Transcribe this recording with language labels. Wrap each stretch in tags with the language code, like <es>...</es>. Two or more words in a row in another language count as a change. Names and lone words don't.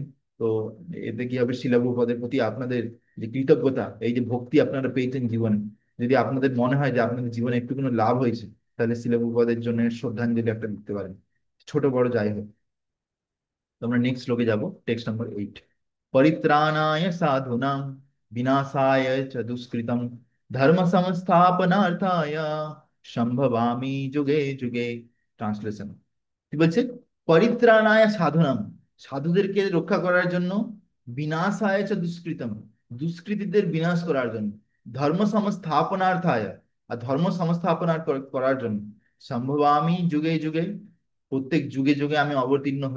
<bn>তো এতে কি হবে, শিলা প্রভুপাদের প্রতি আপনাদের যে কৃতজ্ঞতা, এই যে ভক্তি আপনারা পেয়েছেন জীবনে, যদি আপনাদের মনে হয় যে আপনাদের জীবনে একটু কোনো লাভ হয়েছে, তাহলে শিলা প্রভুপাদের জন্য শ্রদ্ধাঞ্জলি একটা দিতে পারেন, ছোট বড় যাই হোক। তো আমরা নেক্সট শ্লোকে যাব,</bn> <en>text number</en> <bn>8।</bn> <sa>পরিত্রাণায় সাধুনাং বিনাশায় চ দুষ্কৃতম ধর্ম সংস্থাপনার্থায় সম্ভবামি যুগে যুগে।</sa> <bn>ট্রান্সলেশন কি বলছে?</bn> <sa>পরিত্রাণায় সাধুনাম,</sa> <bn>সাধুদেরকে রক্ষা করার জন্য,</bn> <sa>বিনাশায় চ দুষ্কৃতম,</sa> <bn>দুষ্কৃতীদের বিনাশ করার জন্য,</bn> <sa>ধর্ম সংস্থাপনার্থায়,</sa> <bn>আর ধর্ম সংস্থাপনা করার জন্য,</bn> <sa>সম্ভবামি যুগে যুগে,</sa> <bn>প্রত্যেক যুগে যুগে আমি অবতীর্ণ হই।</bn>